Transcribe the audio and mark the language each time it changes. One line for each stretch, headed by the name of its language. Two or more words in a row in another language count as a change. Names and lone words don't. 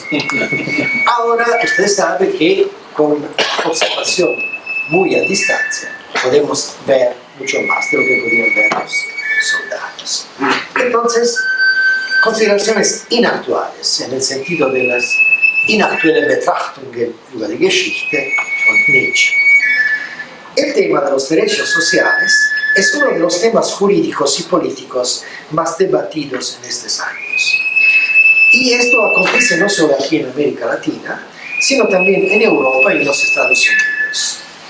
Spanish: Ahora usted sabe que con observación muy a distancia podemos ver mucho más de lo que podían ver los soldados. Entonces, consideraciones inactuales, en el sentido de las
German: inaktuelle Betrachtungen über die Geschichte von Nietzsche.
Spanish: El tema de los derechos sociales es uno de los temas jurídicos y políticos más debatidos en estos años. Y esto acontece no solo aquí en América Latina, sino también en Europa y en los Estados Unidos.